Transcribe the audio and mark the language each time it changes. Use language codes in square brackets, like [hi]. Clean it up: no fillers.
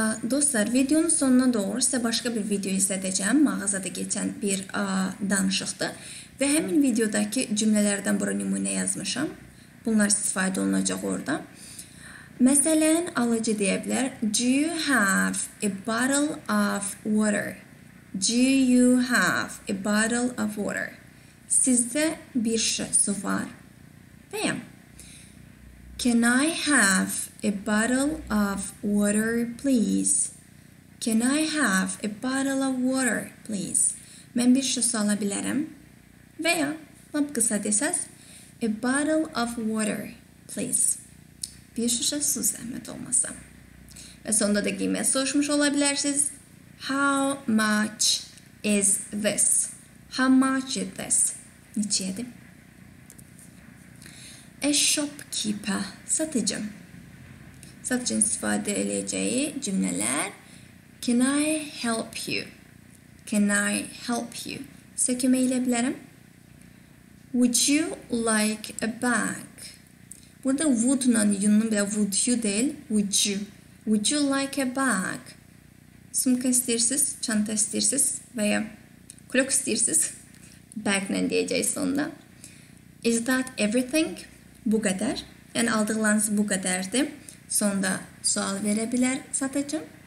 [az] Dostlar, videonun sonuna doğru sizə başqa bir video izlədəcəm. Mağazada geçən bir danışıqdır. Və həmin videodakı cümlələrdən bura nümunə yazmışam. Bunlar istifadə olunacaq orada. Məsələn, alıcı deyə bilər. [en] Do you have a bottle of water? Do you have a bottle of water? [az] Sizdə bir şişə su var. Və ya, [en] can I have a bottle of water, please? Can I have a bottle of water, please? [az] Mən bir şişə su ala bilərəm. Və ya, lap qısa desəz, [en] a bottle of water, please. [az] Bir şişə su zəhmət olmasa. Və sonunda da qiymət soruşmuş ola bilərsiniz. [en] How much is this? How much is this? [az] Neçəyədir? [en] A shopkeeper, [az] satıcı. Satıcının istifadə edəcəyi cümlələr. [en] Can I help you? Can I help you? [az] Sizə kömək edə bilərəm. [en] Would you like a bag? [az] Burada would-la yunun belə would you deyil, would you. [en] Would you like a bag? [az] Sumka istəyirsiniz, çanta istəyirsiniz və ya kulok istəyirsiniz. Bag-la deyəcəyiz sonunda. [en] Is that everything? [az] Bu qədər. Yəni aldıqlarınız bu qədərdir. Sonda sual verə bilər satıcı.